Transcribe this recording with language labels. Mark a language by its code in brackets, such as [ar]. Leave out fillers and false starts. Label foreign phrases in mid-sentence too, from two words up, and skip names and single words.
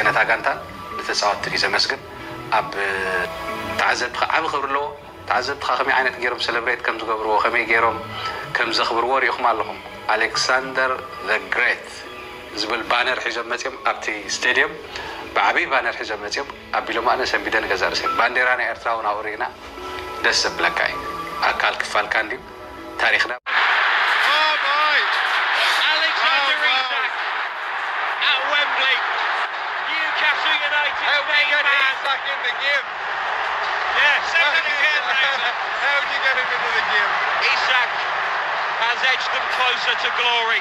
[ti] ነታ ጋንታ ንተጻወት እዩ ዘመስግን ኣብ ተዓዘብቲ ዓብ ኸብርለዎ ተዓዘብትኻ ከመይ ዓይነት ገይሮም ሴሌብሬት ከም ዝገብርዎ ከመይ ገይሮም ከም ዘኽብርዎ ሪኢኹም ኣለኹም አሌክሳንደር ዘ ግሬት ዝብል ባነር ሒዞም መፅኦም ኣብቲ ስቴድየም ብዓበይ ባነር ሒዞም መፅኦም ኣቢሎም ኣነ ሰንቢደ ንገዛ ርሴ ባንዴራ ናይ ኤርትራ እውን ኣብኡ ሪኢና ደስ ዘብለካ እዩ ኣካል ክፋልካ እንድዩ ታሪኽና [en] in the game. Yeah, second again. How do you get him into the game? Isak has edged them closer to glory.